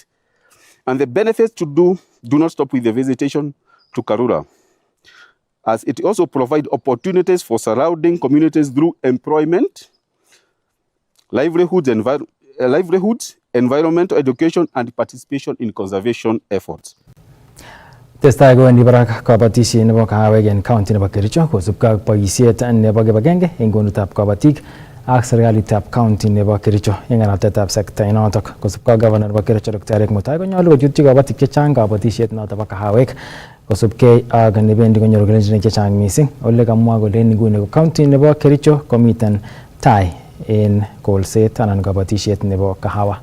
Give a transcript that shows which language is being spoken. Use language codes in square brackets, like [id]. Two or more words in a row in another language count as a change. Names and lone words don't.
[en] And the benefits do not stop with the visitation to Karura, as it also provides opportunities for surrounding communities through employment, livelihoods, environmental education, and participation in conservation efforts. [kln] Testai kowendi barak kabatishet nebo kahawek en county nebo Kericho kosubkei ak boisiet nebo kibagenge eng konutab kabatik ak serikalitab county nebo Kericho eng ng'alatetab sekta inotok kosubkei ak governor nebo Kericho Dr. Eric Mutai konyolu kochutyi kabatik chechang kabatishet notok bo kahawek kosubkei ak nebendi konyoru kelenjin chechang mising ole kamwa kole nguni ko county nebo Kericho komiten tai en kolset anan kabatishet nebo kahawa.